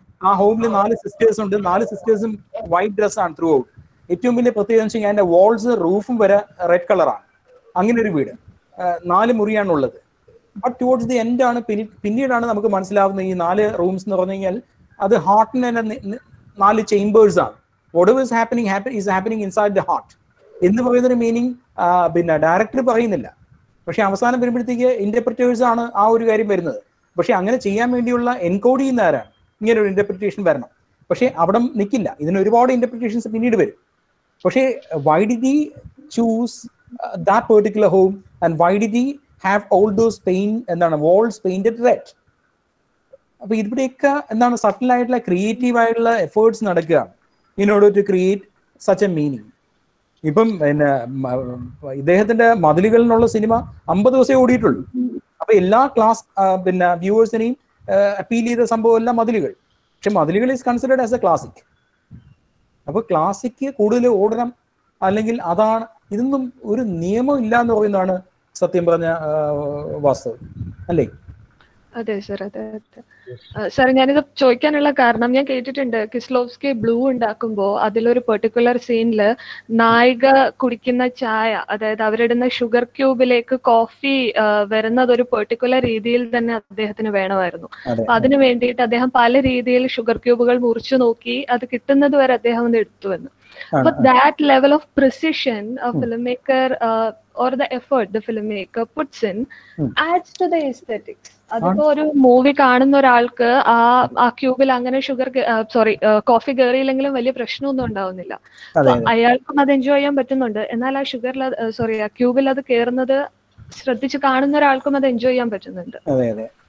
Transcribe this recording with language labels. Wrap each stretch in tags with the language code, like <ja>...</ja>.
<ml>ആ ഹോമിൽ 4 സിസ്റ്റേഴ്സ് ഉണ്ട്, 4 സിസ്റ്റേഴ്സും വൈറ്റ് ഡ്രസ്സാണ് ത്രൂ ഔട്ട്. ഏറ്റവും വലിയ പ്രത്യേകത വെച്ച് കഴിഞ്ഞാൽ അതിന്റെ വാൾസ് റൂഫും വരെ റെഡ് കളറാണ്. അങ്ങനെ ഒരു വീട്, 4 മുറിയാണ് ഉള്ളത്. ബട്ട് ടുവേർഡ്സ് ദി എൻഡ് ആണ് പിന്നീടാണ് നമുക്ക് മനസ്സിലാവുന്നത് ഈ 4 റൂംസ് എന്ന് പറഞ്ഞു കഴിഞ്ഞാൽ അത് ഹാർട്ടിന് തന്നെ 4 ചേംബേഴ്സ് ആണ്.</ml> <en>whatever is happening is happening inside the heart</en> <ml>എന്ന് പറയുന്നൊരു മീനിങ് പിന്നെ ഡയറക്ടർ പറയുന്നില്ല. പക്ഷെ അവസാനം വരുമ്പോഴത്തേക്ക് ഇന്റർപ്രിറ്റേഴ്സ് ആണ് ആ ഒരു കാര്യം വരുന്നത്. പക്ഷെ അങ്ങനെ ചെയ്യാൻ വേണ്ടിയുള്ള എൻകോഡ് ചെയ്യുന്ന ആരാണ്? ഇങ്ങനെ ഒരു ഇന്റർപ്രിറ്റേഷൻ വരണം. പക്ഷെ അവിടെ നിൽക്കില്ല, ഇതിന് ഒരുപാട് ഇന്റർപ്രിറ്റേഷൻസ് പിന്നീട് വരും.</ml> <en>പക്ഷേ why did he choose that particular home and why did he have all those walls painted red?</en> <ml>അപ്പൊ ഇവിടെയൊക്കെ എന്താണ് സട്ടിൽ ആയിട്ടുള്ള ക്രിയേറ്റീവ് ആയിട്ടുള്ള എഫേർട്സ് നടക്കുക</ml> <en>in order to create such a meaning.</en> <ml>ഇപ്പം പിന്നെ ഇദ്ദേഹത്തിന്റെ മതിലുകൾ എന്നുള്ള സിനിമ 50 ദിവസമേ ഓടിയിട്ടുള്ളൂ. അപ്പൊ എല്ലാ ക്ലാസ് പിന്നെ വ്യൂവേഴ്സിനെയും അപ്പീൽ ചെയ്ത സംഭവം എല്ലാം മതിലുകൾ. പക്ഷെ മതിലുകൾ</ml> <en>Is considered as a classic.</en> <ml>അപ്പൊ ക്ലാസിക് കൂടുതൽ ഓടണം, അല്ലെങ്കിൽ അതാണ്, ഇതൊന്നും ഒരു നിയമം ഇല്ല എന്ന് പറയുന്നതാണ് സത്യം പറഞ്ഞ വാസ്തവം, അല്ലേ? അതെ സർ, അതെ അതെ സാർ. ഞാനിത് ചോദിക്കാനുള്ള കാരണം, ഞാൻ കേട്ടിട്ടുണ്ട് കിസ്ലോവ്സ്കി ബ്ലൂ ഉണ്ടാക്കുമ്പോൾ അതിലൊരു പെർട്ടിക്കുലർ സീനില് നായിക കുടിക്കുന്ന ചായ, അതായത് അവരിടുന്ന ഷുഗർ ക്യൂബിലേക്ക് കോഫി വരുന്നത് ഒരു പെർട്ടിക്കുലർ രീതിയിൽ തന്നെ അദ്ദേഹത്തിന് വേണമായിരുന്നു. അപ്പൊ അതിനു വേണ്ടിയിട്ട് അദ്ദേഹം പല രീതിയിൽ ഷുഗർ ക്യൂബുകൾ മുറിച്ചു നോക്കി, അത് കിട്ടുന്നത് വരെ അദ്ദേഹം ഒന്ന് എടുത്തുവെന്ന്.</ml> <en>But that level of precision a filmmaker or the effort the filmmaker puts in adds to the aesthetics.</en> <ml>അതിപ്പോ ഒരു മൂവി കാണുന്ന ഒരാൾക്ക് ആ ക്യൂബിൽ അങ്ങനെ കോഫി കയറിയില്ലെങ്കിലും വലിയ പ്രശ്നമൊന്നും ഉണ്ടാവുന്നില്ല. അയാൾക്കും അത് എൻജോയ് ചെയ്യാൻ പറ്റുന്നുണ്ട്. എന്നാൽ ആ ആ ക്യൂബിൽ അത് കയറുന്നത് ശ്രദ്ധിച്ച് കാണുന്ന ഒരാൾക്കും അത് എൻജോയ് ചെയ്യാൻ പറ്റുന്നുണ്ട്. അതെ അതെ.</ml>